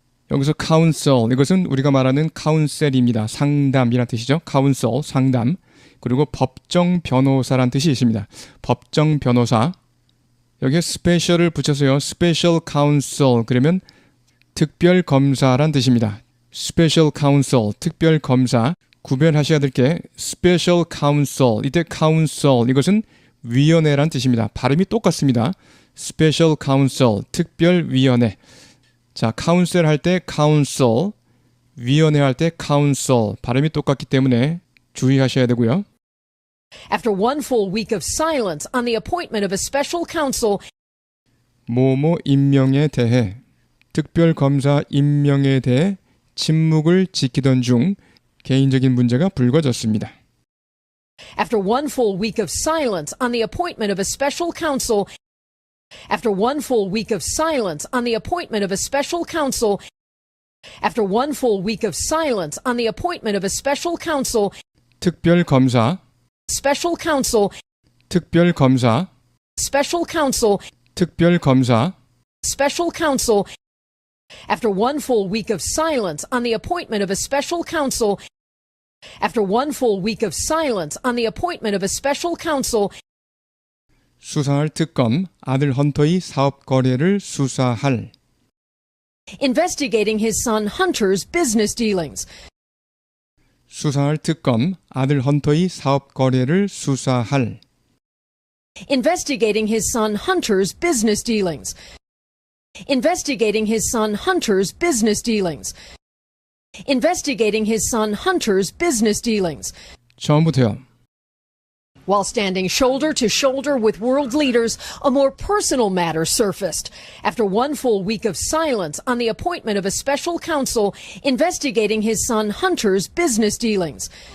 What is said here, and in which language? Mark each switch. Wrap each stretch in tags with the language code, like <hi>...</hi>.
<ko>여기서 counsel, 이것은 우리가 말하는 counsel입니다. 상담이란 뜻이죠. counsel, 상담. 그리고 법정 변호사란 뜻이 있습니다. 법정 변호사. 여기에 special을 붙여서요. special counsel, 그러면 특별 검사란 뜻입니다. special counsel, 특별 검사. 구별하셔야 될 게 special counsel, 이때 counsel, 이것은 위원회란 뜻입니다. 발음이 똑같습니다. special counsel, 특별위원회. 자, counsel 할 때 counsel, 위원회 할 때 counsel, 발음이 똑같기 때문에 주의하셔야 되고요.</ko> <en>after one full week of silence on the appointment of a special counsel,</en> <ko>모모 임명에 대해, 특별검사 임명에 대해 침묵을 지키던 중 개인적인 문제가 불거졌습니다.</ko> <en>after one full week of silence on the appointment of a special counsel, after one full week of silence on the appointment of a special counsel, after one full week of silence on the appointment of a special counsel,</en> <ko>특별검사,</ko> <en>special counsel,</en> <ko>특별검사,</ko> <en>special counsel,</en> <ko>특별검사,</ko> <en>special counsel, after one full week of silence on the appointment of a special counsel, after one full week of silence on the appointment of a special counsel,</en> <ko>수사할 특검, 아들 헌터의 사업 거래를 수사할.</ko> <en>investigating his son Hunter's business dealings,</en> <ko>수사할 특검, 아들 헌터의 사업 거래를 수사할.</ko> <en>investigating his son Hunter's business dealings, investigating his son Hunter's business dealings, investigating his son Hunter's business dealings.</en> <ko>처음부터요.</ko> <en>While standing shoulder to shoulder with world leaders, a more personal matter surfaced after one full week of silence on the appointment of a special counsel investigating his son Hunter's business dealings.</en>